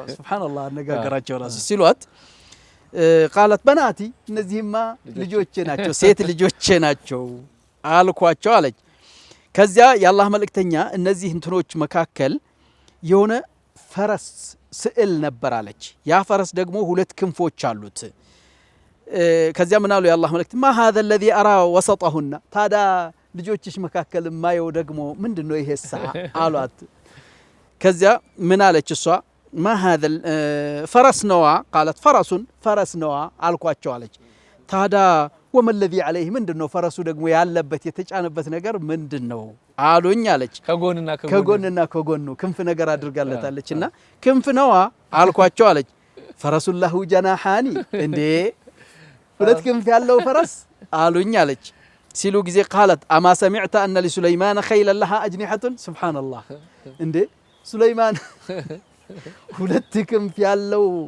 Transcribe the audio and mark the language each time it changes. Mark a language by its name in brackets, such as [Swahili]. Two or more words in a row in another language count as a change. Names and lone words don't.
[Amharic] ሱብሃንአላህ አነጋገራቸው ራሱ ሲሏት [Arabic] قالت بناتي፣ [Amharic] እነዚህማ ልጆቼ ናቸው፣ ሴት ልጆቼ ናቸው አልኳቸው አለች። ከዚያ የአላህ መልእክተኛ እነዚህ እንትኖች መካከል የሆነ ፈረስ ስዕል ነበር አለች። ያ ፈረስ ደግሞ ሁለት ክንፎች አሉት። ከዚያ ምን አሉ የአላህ መልእክት [Arabic] ما هذا الذي أرى وسطهن [Amharic] ታዲያ ልጆችሽ መካከል ማየው ደግሞ ምንድነው ይሄሳ አሏት። ከዚያ ምን አለች እሷ ማ هذا ፈረስ ነዋ قالت ፈረስ ነዋ አልኳቸው አለች። ታዲያ [Arabic] وما الذي عليه [Amharic] ምንድነው ፈረሱ ደግሞ ያለበት የተጫነበት ነገር ምንድነው አሉኝ አለች። ከጎንና ከጎኑ ክንፍ ነገር አድርጋለታለችና ክንፍ ነዋ አልኳቸው አለች። ፈረሱን [Arabic] له جناحان [Amharic] እንዴ ሁለት ክንፍ ያለው ፈረስ አሉኝ አለች። ሲሉ ጊዜ [Arabic] قالت أما سمعت أن لسليمان خيلا لها أجنحة [Amharic] ሱብሓነላህ እንዴ ሱለይማን ሁለት ክንፍ ያለው